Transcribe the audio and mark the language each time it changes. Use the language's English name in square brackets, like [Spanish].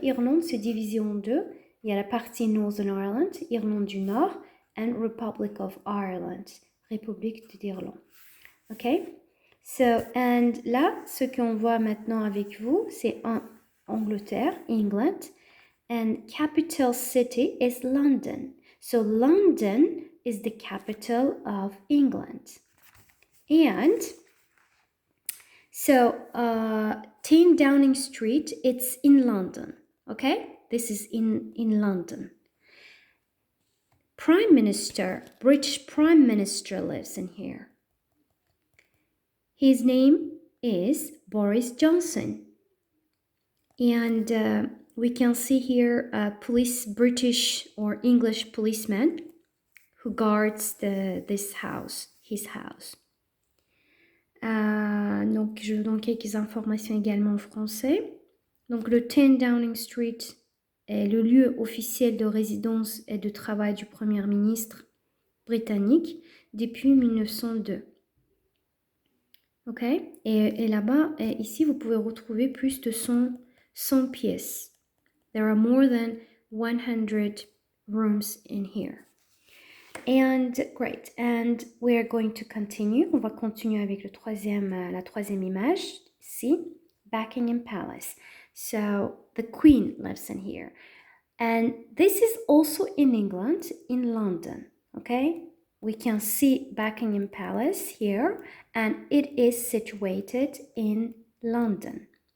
[French] Irlande, c'est divisé en deux. Il y a la partie Northern Ireland, Irlande du Nord, and Republic of Ireland, République d'Irlande. OK? So, and là, ce qu'on voit maintenant avec vous, c'est en Angleterre, England, [English] and capital city is London. So, London is the capital of England. And so, 10 Downing Street, it's in London. Okay? This is in London. Prime Minister, British Prime Minister lives in here. His name is Boris Johnson. And we can see here a British or English policeman who guards his house. [French] Donc, je vous donne quelques informations également en français. Donc, le 10 Downing Street est le lieu officiel de résidence et de travail du Premier ministre britannique depuis 1902. OK? Et là-bas, ici, vous pouvez retrouver plus de 100 pièces. [English] There are more than 100 rooms in here. And great. And we're going to continue. [French] On va continuer avec la troisième image. [English] See, Buckingham Palace. So the Queen lives in here. And this is also in England, in London. Okay? We can see Buckingham Palace here, and it is situated in London.